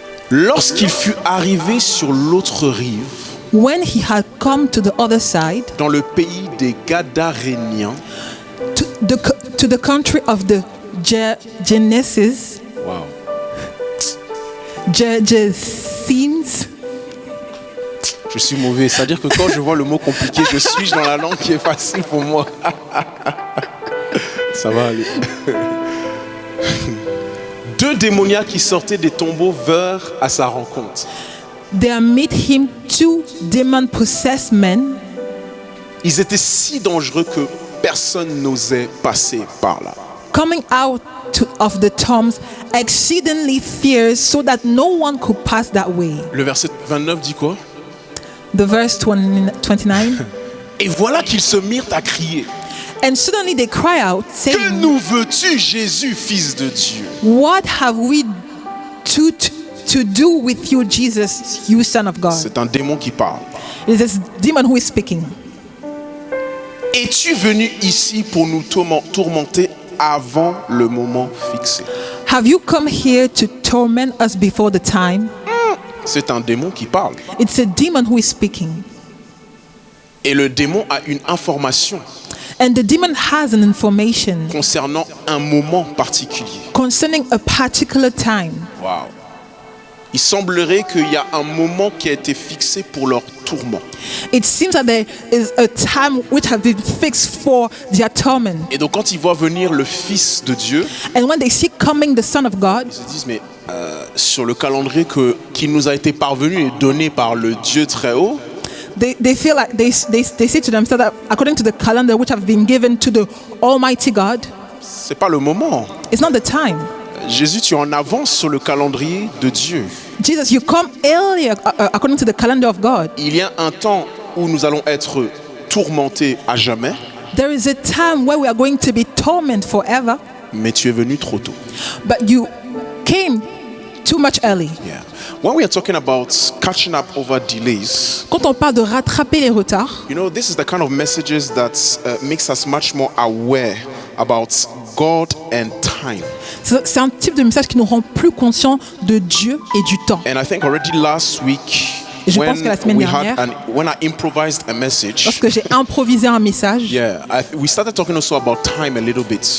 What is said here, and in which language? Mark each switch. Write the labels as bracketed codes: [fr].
[fr] Lorsqu'il fut arrivé sur l'autre rive, [en] When he had come to the other side, [fr] dans le pays des Gadaréniens, [en] to the country of the Genesis, wow. Genesins. [fr] Je suis mauvais, c'est-à-dire que quand je vois le mot compliqué, je suis dans la langue qui est facile pour moi. Ça va aller. Deux démoniaques qui sortaient des tombeaux vinrent à sa rencontre. [en] There met him two demon-possessed men. [fr] Ils étaient si dangereux que personne n'osait passer par là. [en] Coming out of the tombs, exceedingly fierce, so that no one could pass that way. [fr] Le verset 29 dit quoi? [en] The verse 29. [fr] Et voilà qu'ils se mirent à crier. [en] And suddenly they cry out, [fr] Que [en] saying, [fr] nous veux-tu, Jésus, fils de Dieu? [en] What have we to do with you, Jesus, you Son of God? [fr] C'est un démon qui parle. [en] It is this demon who is speaking. [fr] Es-tu venu ici pour nous tourmenter avant le moment fixé? [en] Have you come here to torment us before the time? [fr] C'est un démon qui parle. [en] It's a demon who is speaking. [fr] Et le démon a une information [en] And the demon has an information [fr] concernant un moment particulier. [en] concerning a particular time. Wow. [fr] Il semblerait qu'il y a un moment qui a été fixé pour leur tourment. [en] It seems that there is a time which has been fixed for their torment. [fr] Et donc quand ils voient venir le Fils de Dieu, [en] And when they see coming the Son of God, [fr] ils se disent mais sur le calendrier qui nous a été parvenu et donné par le Dieu très haut, [en] they feel like they say to themselves that according to the calendar which have been given to the Almighty God, [fr] c'est pas le moment. [en] it's not the time. [fr] Jésus, tu es en avance sur le calendrier de Dieu. [en] Jesus, you come earlier according to the calendar of God. [fr] Il y a un temps où nous allons être tourmentés à jamais, [en] There is a time where we are going to be tormented forever, [fr] mais tu es venu trop tôt. [en] but you came too much early. Yeah. When we are talking about catching up over delays, [fr] Quand on parle de rattraper les retards, [en] you know, this is the kind of messages that makes us much more aware about God and time. [fr] c'est un type de message qui nous rend plus conscients de Dieu et du temps. [en] And I think already last week, [fr] Je pense que la semaine dernière, [en] when I improvised a message, [fr] lorsque j'ai improvisé un message, [en] yeah, we started talking also about time a little bit.